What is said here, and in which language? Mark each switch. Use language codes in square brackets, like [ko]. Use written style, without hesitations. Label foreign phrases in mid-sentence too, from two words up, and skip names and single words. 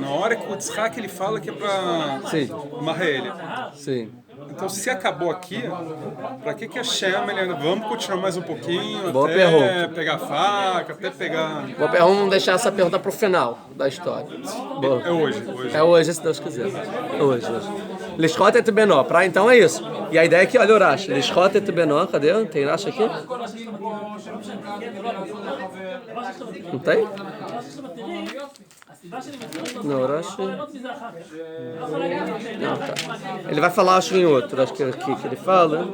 [pt] Na hora que o Tzchak ele fala que é para amarrar ele. Sim. Então se acabou aqui, para que Hashem ele vamos continuar mais um pouquinho, Boa até pergunta. pegar a faca, até pegar... Vamos deixar essa pergunta para o final da história. Boa. É hoje. É hoje, se Deus quiser. Hoje. [he] לשחוט את בנו. [pt] Então é isso. E a ideia é que, olha o Rashi. [he] לשחוט את בנו. [pt] Cadê? Tem Rashi aqui? Não tem? Não, Rashi... Não, tá. Ele vai falar, acho, em outro. Acho que é aqui que ele fala.